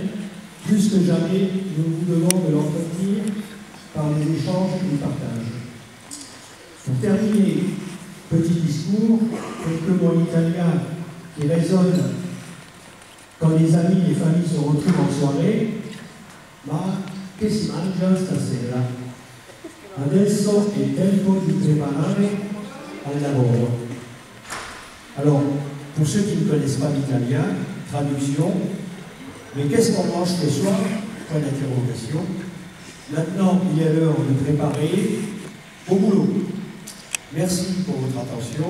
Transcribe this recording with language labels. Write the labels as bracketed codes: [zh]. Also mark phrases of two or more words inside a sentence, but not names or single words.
[fr] Plus que jamais, nous vous devons de l'entretenir par les échanges et les partages. Pour terminer, petit discours, quelques mots italiens qui résonnent quand les amis et familles se retrouvent en soirée. [it] Ma che si mangia stasera? Adesso è tempo di preparare al lavoro. [fr] Alors, pour ceux qui ne connaissent pas l'italien, traduction, mais qu'est-ce qu'on mange ce soir? Point d'interrogation. Maintenant, il est l'heure de préparer au boulot. Merci pour votre attention.